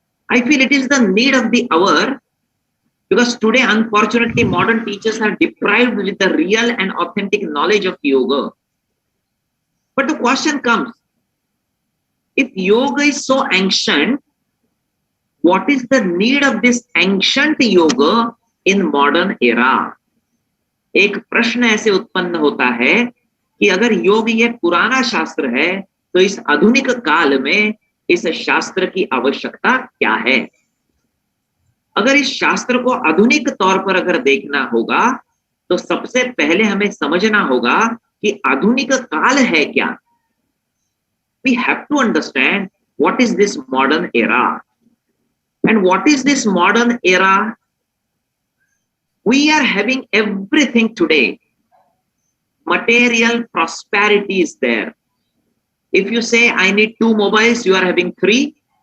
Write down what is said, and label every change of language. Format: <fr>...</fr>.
<en>I feel it is the need of the hour, because today, unfortunately, modern teachers are deprived with the real and authentic knowledge of yoga. But the question comes, if yoga is so ancient, what is the need of this ancient yoga in modern era?</en> <hi>एक प्रश्न ऐसे उत्पन्न होता है कि अगर योग ये पुराना शास्त्र है तो इस आधुनिक काल में इस शास्त्र की आवश्यकता क्या है? अगर इस शास्त्र को आधुनिक तौर पर अगर देखना होगा तो सबसे पहले हमें समझना होगा कि आधुनिक काल है क्या?</hi> <en>We have to understand what is this modern era. And what is this modern era? We are having everything today. Material prosperity is there. If you say I need 2 mobiles, you are having 3.</en>